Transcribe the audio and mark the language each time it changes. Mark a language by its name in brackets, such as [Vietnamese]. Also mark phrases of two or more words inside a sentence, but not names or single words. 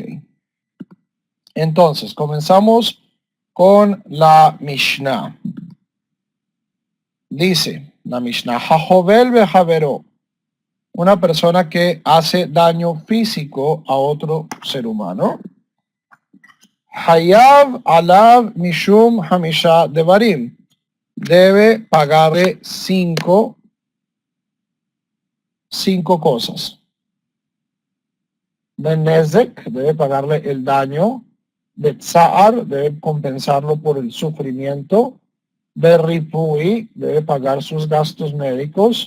[Spanish] Entonces, comenzamos con la Mishnah. Dice la Mishnah, [Hebrew] החובל בחבירו, [Spanish] una persona que hace daño físico a otro ser humano. [Hebrew] חייב עליו משום חמשה דברים, [Spanish] debe pagarle cinco cosas. Benezek, debe pagarle el daño. Betzar, debe compensarlo por el sufrimiento. Berripui, debe pagar sus gastos médicos.